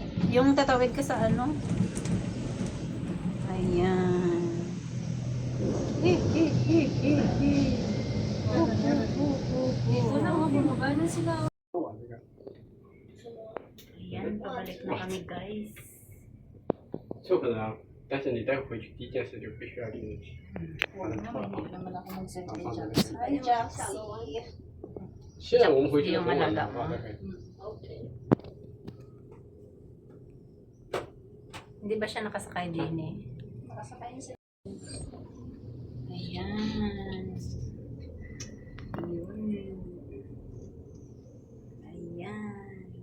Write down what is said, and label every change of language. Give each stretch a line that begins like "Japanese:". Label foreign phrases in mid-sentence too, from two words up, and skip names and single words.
Filipino: Yung tatawid ka sa ano? Ayan. Dito na ako, bumaba na sila. Ayan, pabalik na kami guys.
Chinese: 有可能啊，但是你待会回去第一件事就必须要拎把它放好，
Filipino: naman ako mag-send
Chinese: 放在那
Filipino: Ay, Jaxie.
Chinese: 现在我们回去的时候
Filipino: Yung
Chinese: 晚
Filipino: alaga
Chinese: 上
Filipino: mo.
Chinese: 大概
Filipino: Hindi ba siya nakasakay din eh? Nakasakay na sila. Ayan. Ayun. Ayan.